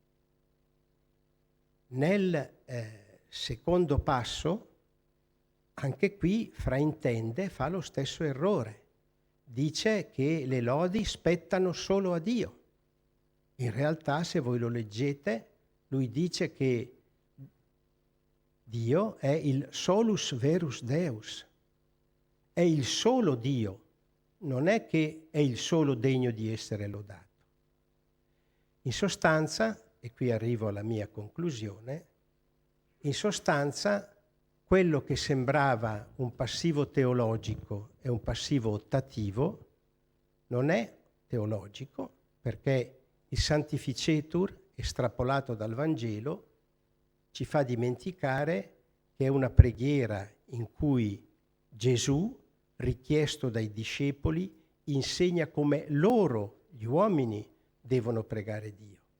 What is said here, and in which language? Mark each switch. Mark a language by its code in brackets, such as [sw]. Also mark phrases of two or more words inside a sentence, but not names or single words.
[it] Nel secondo passo, anche qui fraintende, fa lo stesso errore. Dice che le lodi spettano solo a Dio. In realtà, se voi lo leggete, lui dice che Dio è il [la] solus verus Deus, [it] è il solo Dio, non è che è il solo degno di essere lodato. In sostanza, e qui arrivo alla mia conclusione, in sostanza quello che sembrava un passivo teologico e un passivo ottativo non è teologico, perché il Sanctificetur, estrapolato dal Vangelo, ci fa dimenticare che è una preghiera in cui Gesù, richiesto dai discepoli, insegna come loro, gli uomini, devono pregare Dio.